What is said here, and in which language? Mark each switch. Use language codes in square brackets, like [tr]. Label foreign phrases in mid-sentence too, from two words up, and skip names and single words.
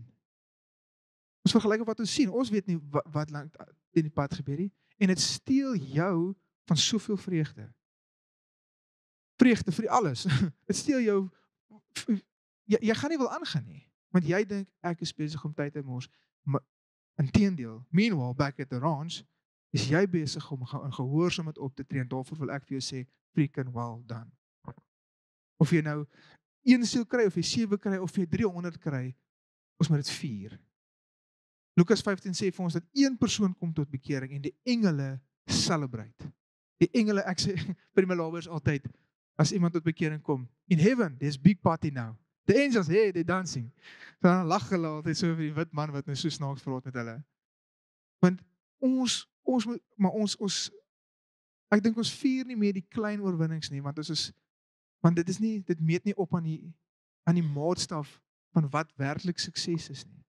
[af] Ons vergelyk op wat ons sien. Ons weet nie wat lank in die pad gebeur nie en dit steel jou van soveel vreugde. Vreugde vir alles. Dit steel jou jy gaan nie wil aangaan nie, want jy dink ek is besig om tyd te mors. Maar inteendeel, [en] meanwhile back at the ranch, [af] is jy besig om in gehoorsaamheid op te tree, en daarvoor wil ek vir jou sê, [en] freaking well done. [af] Of jy nou 1 siel kry, of jy 7 kry, of jy 300 kry, ons moet dit vier. Lukas 15 sê vir ons dat 1 persoon kom tot bekering en die engele celebrate. Die engele, ek sê vir die Malabers altyd, as iemand tot bekering kom, [en] in heaven, there's big party now. The angels, hey, they're dancing. [af] Dan lag hulle altyd so vir die wit man wat nou so snaaks praat met hulle. Want ons moet, maar ons ek dink ons vier nie meer die klein oorwinnings nie, want dit meet nie op aan die maatstaf van wat werklik sukses is nie.